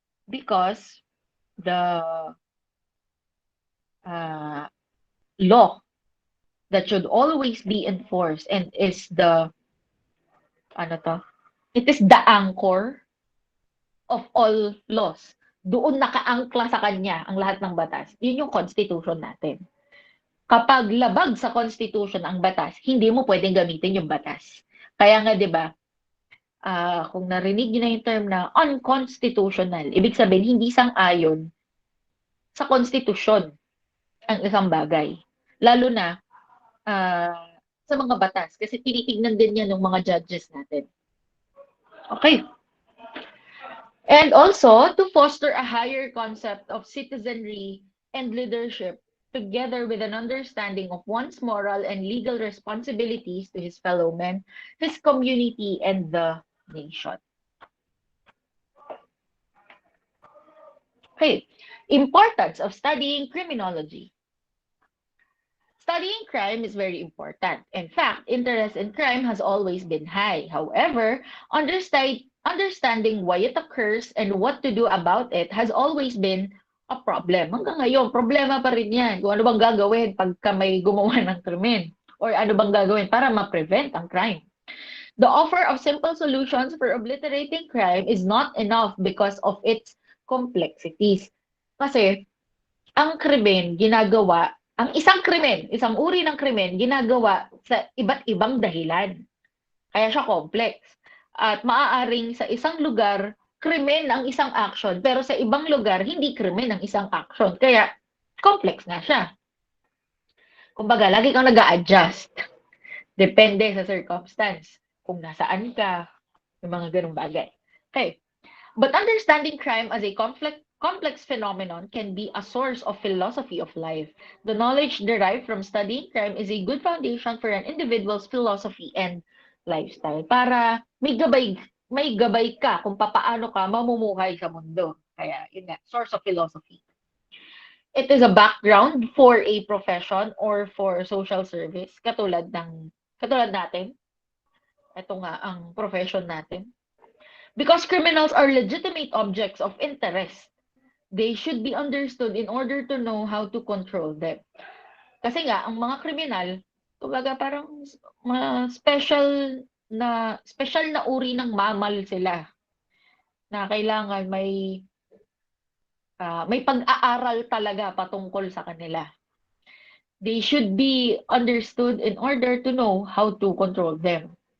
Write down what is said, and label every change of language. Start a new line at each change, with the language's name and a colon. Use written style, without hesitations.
English: Because the law that should always be enforced and is it is the anchor of all laws.
Filipino: Doon nakaangkla sa kanya ang lahat ng batas. Yun yung constitution natin. Kapag labag sa constitution ang batas, hindi mo pwedeng gamitin yung batas. Kaya nga 'di ba? Kung narinig niyo na yung term na unconstitutional, ibig sabihin hindi sang-ayon sa konstitusyon ang isang bagay. Lalo na sa mga batas kasi tinitignan din yan ng mga judges natin. Okay.
English: And also, to foster a higher concept of citizenry and leadership together with an understanding of one's moral and legal responsibilities to his fellow men, his community, and the nation. Okay, importance of studying criminology. Studying crime is very important. In fact, interest in crime has always been high. However, understanding why it occurs and what to do about it has always been a problem.
Filipino: Hanggang ngayon, problema pa rin yan. Kung ano bang gagawin pagka may gumawa ng krimen or ano bang gagawin para ma-prevent ang crime.
English: The offer of simple solutions for obliterating crime is not enough because of its complexities.
Filipino: Kasi, ang krimen ginagawa Ang isang krimen, isang uri ng krimen, ginagawa sa iba't ibang dahilan. Kaya siya complex. At maaaring sa isang lugar, krimen ang isang action, pero sa ibang lugar, hindi krimen ang isang action. Kaya, complex nga siya. Kumbaga, lagi kang nag-a-adjust. Depende sa circumstance. Kung nasaan ka, yung mga ganung bagay. Okay.
English: But understanding crime as a complex phenomenon can be a source of philosophy of life. The knowledge derived from studying crime is a good foundation for an individual's philosophy and lifestyle.
Filipino: Para may gabay ka kung papaano ka mamumuhay sa mundo. Kaya, yun nga,
English: source of philosophy. It is a background for a profession or for social service,
Filipino: katulad natin. Ito nga ang profession natin.
English: Because criminals are legitimate objects of interest, they should be understood in order to know how to control them.
Filipino: Kasi nga, ang mga kriminal, kumbaga parang special na uri ng mamal sila na kailangan may pag-aaral talaga patungkol sa kanila.
English: They should be understood in order to know how to control them.